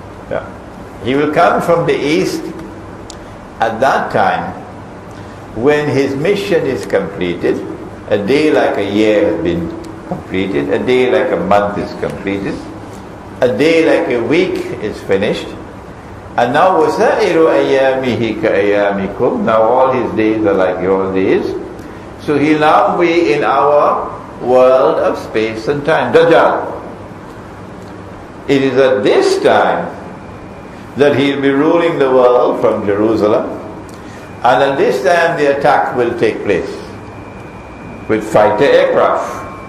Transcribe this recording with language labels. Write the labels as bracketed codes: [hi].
[en] Yeah. He will come from the east at that time when his mission is completed. A day like a year has been completed. A day like a month is completed. A day like a week is finished. [ar] And now وَسَائِرُ أَيَّامِهِ كَأَيَّامِكُمْ. [en] Now all his days are like your days. So he'll now be in our world of space and time. Dajjal. It is at this time that he'll be ruling the world from Jerusalem. And at this time the attack will take place with fighter aircraft.